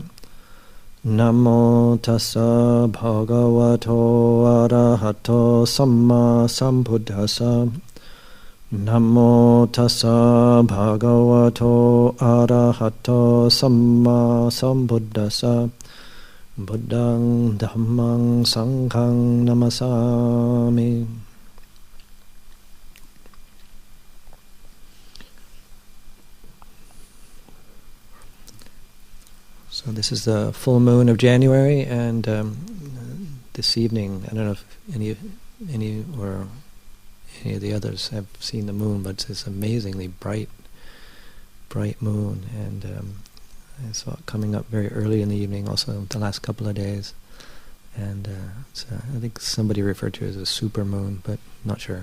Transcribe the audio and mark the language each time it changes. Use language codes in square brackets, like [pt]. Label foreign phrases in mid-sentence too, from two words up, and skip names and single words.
[pi] Namo tassa bhagavato arahato samma sambuddhassa. Namo tassa bhagavato arahato samma sambuddhassa. Buddhang dhammang sanghang namasami. [en] So this is the full moon of January, and this evening, I don't know if any or any of the others have seen the moon, but it's this amazingly bright moon, and I saw it coming up very early in the evening, also the last couple of days, and I think somebody referred to it as a super moon, but not sure.